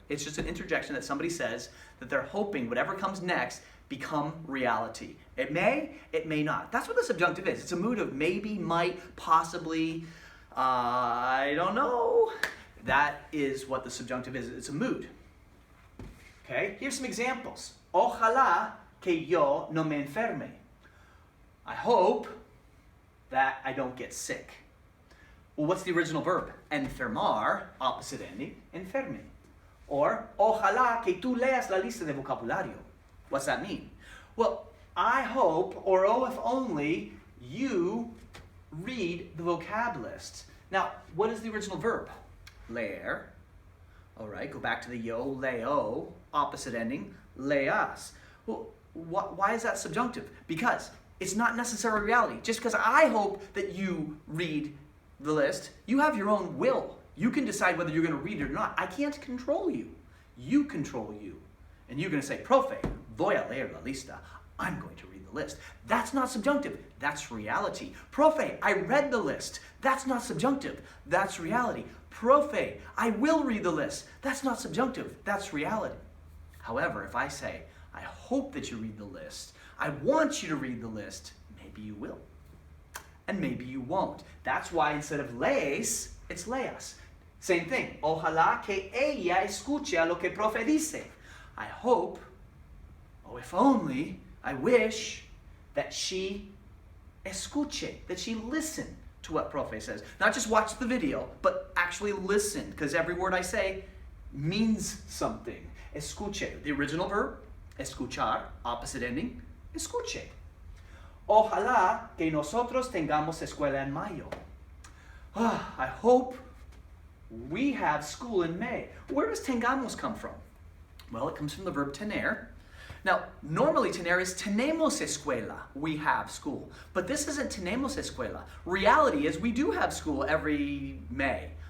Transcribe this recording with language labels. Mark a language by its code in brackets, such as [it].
[en] It's just an interjection that somebody says that they're hoping whatever comes next become reality. It may not. That's what the subjunctive is. It's a mood of maybe, might, possibly, I don't know. That is what the subjunctive is. It's a mood. Okay, here's some examples. [es] Ojalá que yo no me enferme. [en] I hope that I don't get sick. Well, what's the original verb? [es] Enfermar, [en] opposite ending, [es] enferme. [en] Or, [es] ojalá que tú leas la lista de vocabulario. [en] What's that mean? Well, I hope, or oh, if only, you read the vocab list. Now, what is the original verb? Leer. All right, go back to the yo, leo, opposite ending, leas. Well, why is that subjunctive? Because it's not necessarily reality. Just because I hope that you read the list, you have your own will. You can decide whether you're going to read it or not. I can't control you. You control you. And you're going to say, [es] Profe, voy a leer la lista. [en] I'm going to read the list. That's not subjunctive. That's reality. Profe, I read the list. That's not subjunctive. That's reality. Profe, I will read the list. That's not subjunctive. That's reality. However, if I say, I hope that you read the list, I want you to read the list, maybe you will. And maybe you won't. That's why instead of lees, it's leas. Same thing. [es] Ojalá que ella escuche a lo que profe dice. [en] I hope, oh, if only, I wish that she escuche, that she listen to what profe says. Not just watch the video, but actually listen, because every word I say means something. Escuche, the original verb, escuchar, opposite ending, escuche. [es] Ojalá que nosotros tengamos escuela en mayo. [en] I hope we have school in May. Where does tengamos come from? Well, it comes from the verb tener. Now, normally tener is tenemos escuela, we have school. But this isn't tenemos escuela. Reality is we do have school every May.